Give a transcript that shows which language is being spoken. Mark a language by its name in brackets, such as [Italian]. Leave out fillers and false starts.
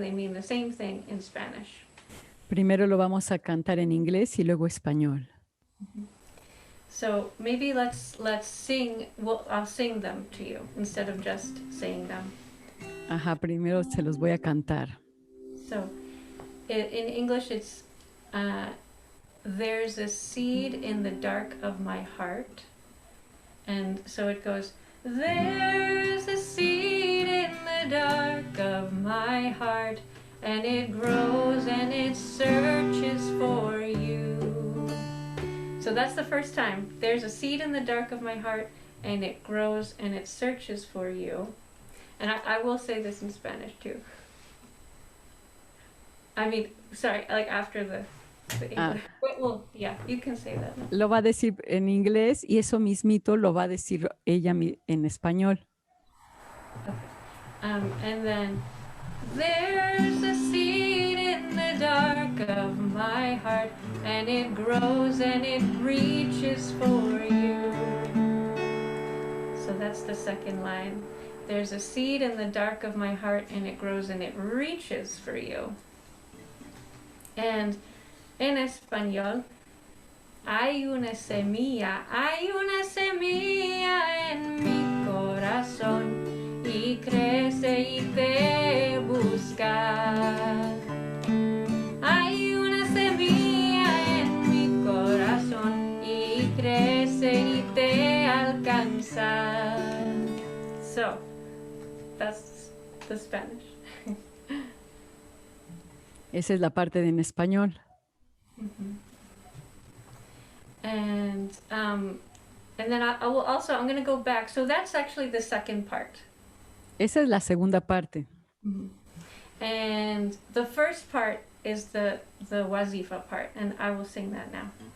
[English] They mean the same thing in Spanish. [Spanish] Primero lo vamos a cantar en inglés y luego español. [English] So maybe let's sing. Well, I'll sing them to you instead of just saying them. [Spanish] Ajá, primero se los voy a cantar. [English] So in English, it's there's a seed in the dark of my heart. And so it goes, There's a seed in the dark of my heart, and it grows and it searches for you. So that's the first time. There's a seed in the dark of my heart, and it grows and it searches for you. And I will say this in Spanish too. I mean, sorry, like after the English. Well, yeah, you can say that. [Spanish] Lo va a decir en inglés y eso mismito lo va a decir ella en español. [English] And then, there's a seed in the dark of my heart, and it grows and it reaches for you. So that's the second line. There's a seed in the dark of my heart, and it grows and it reaches for you. [Spanish] And en español, hay una semilla en mi corazón y crece y te busca. Hay una semilla en mi corazón y crece y te alcanza. [English] So, that's the Spanish. [Spanish] Esa es la parte de en español. [English] And then I will also, I'm going to go back. So that's actually the second part. [Spanish] Esa es la segunda parte. [English] And the first part is the wazifa part, and I will sing that now.